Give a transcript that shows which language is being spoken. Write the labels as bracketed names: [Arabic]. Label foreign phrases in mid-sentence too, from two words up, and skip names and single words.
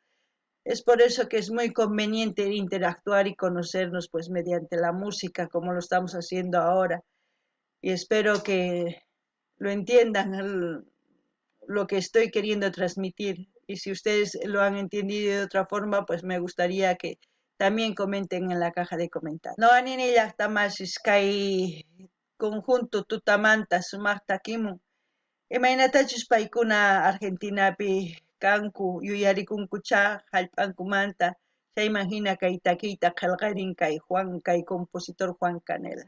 [Spanish] Es por eso que es muy conveniente interactuar y conocernos pues mediante la música, como lo estamos haciendo ahora. Y espero que lo entiendan lo que estoy queriendo transmitir. Y si ustedes lo han entendido de otra forma, pues me gustaría que también comenten en la caja de comentarios. [Quechua] No anini llaqtamas iskay conjunto tutamanta sumaqta kimun. Imaynatachus paykuna Argentinapi kanku yuyarikunkucha hallp'ankumanta chayman hina kay takiyta qillqarin kay compositor Juan Canelas.